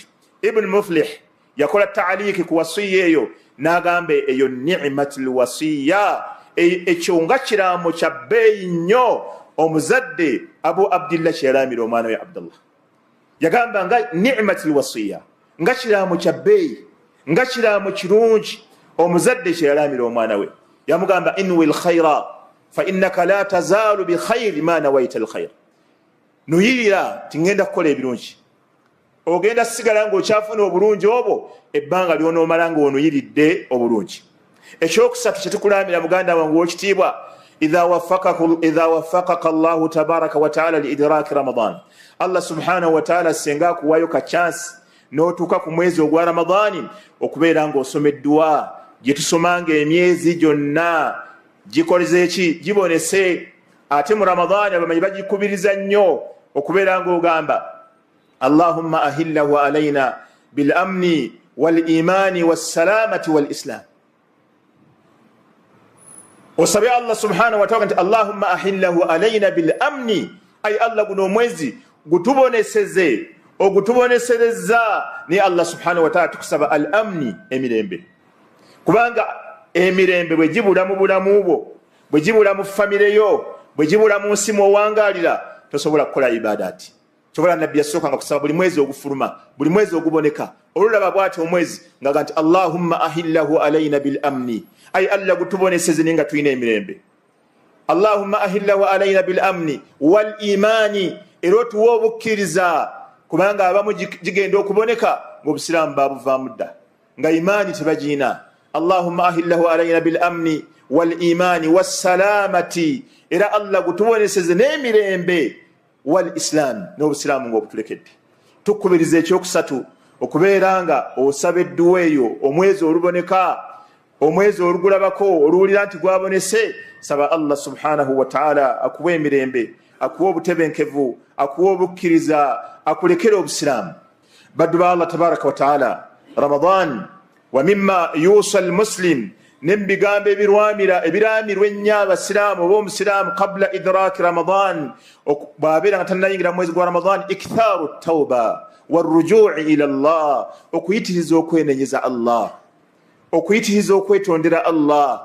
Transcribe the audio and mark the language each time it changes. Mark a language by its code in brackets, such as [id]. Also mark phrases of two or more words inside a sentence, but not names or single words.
[lg] Ibn Muflih yakola ta'liiki ku wasiya eyo n'agamba eyo [ar] نعمة الوصية, [lg] ekyo nga kiraamo kya bbeeyi nnyo omuzadde Abu Abdillah kye yalaamira omwana we Abdullah. Yagamba nga [ar] نعمة الوصية, [lg] nga kiraamo kya bbeeyi, nga kiraamo kirungi omuzadde kye yalaamira omwana we. [ar] Yamugamba انو الخير فإنك لا تزال بخير ما نويت الخير. [lg] Nuyirira tingenda kukola ebirungi, ogenda sigala ng'okyafuna obulungi obwo ebbanga ly'onoomala ng'onuyiridde obulungi. Ekyokusatu kye tukulaamira muganda wange w'ekitiibwa, [ar] إذا وفقك الله تبارك وتعالى لإدراك رمضان. الله سبحانه وتعالى [lg] senga akuwayo ka chance n'otuuka ku mwezi ogwa Ramadani okubeera ng'osoma edduwa gye tusomanga emyezi gyonna, gikoleze ki? Gibonese. Ate mu Ramadani abamanyi bagikubiriza nnyo okubeera ng'ogamba [ar] اللهم أهله علينا بالأمن والإيمان والسلامة والإسلام. [lg] Osabe [ar] الله سبحانه وتعالى [lg] nti [ar] اللهم أهله علينا بالأمن, [lg] ay Allah guno omwezi gutuboneseze, ogutubonesereza ni [ar] الله سبحانه وتعالى [lg] tukusaba [ar] الأمن, [lg] emirembe. Kubanga emirembe bwe gibula mu bulamu bwo, bwe gibula mu famire yo, bwe gibula mu nsi mw'owangalira, tosobola kukola ibadati. Kyobola nabbi yasooka nga kusaba buli mwezi ogufuluma, buli mwezi oguboneka. Olulaba bw'ati omwezi nga nti [ar] اللهم أهله علينا بالأمن, [lg] ay Allah gutuboneseze nga tulina emirembe. [ar] اللهم أهله علينا بالأمن والإيمان, [lg] era otuwa obukkiriza, kubanga abamu gigenda okuboneka ng'obusiraamu babuvaamu dda nga imaani tebagiina. [ar] اللهم أهله علينا بالأمن والإيمان والسلامة, [lg] era Allah gutuboneseze n'emirembe, [ar] والإسلام, [lg] n'obusiraamu ng'obutulekedde. Tukubiriza ekyokusatu okubeera nga osaba edduwa eyo omwezi oluboneka, omwezi olugulabako oluwulira nti gwabonese. Saba [ar] الله سبحانه وتعالى [lg] akuwa emirembe, akuwa obutebenkevu, akuwa obukkiriza, akulekera obusiraamu. Baddu ba [ar] الله تبارك وتعالى، رمضان ومما يوصى المسلم, [lg] n'ebigambo ebiraamirwa ennyo abasiraamu oba omusiraamu [ar] قبل إدراك رمضان, [lg] bw'abeera nga tannayingira mwezi gwa Ramadan, [ar] إكثار التوبة والرجوع إلى الله, [lg] okuyitiriza okwenenyeza Allah, okuyitiriza okwetondera Allah.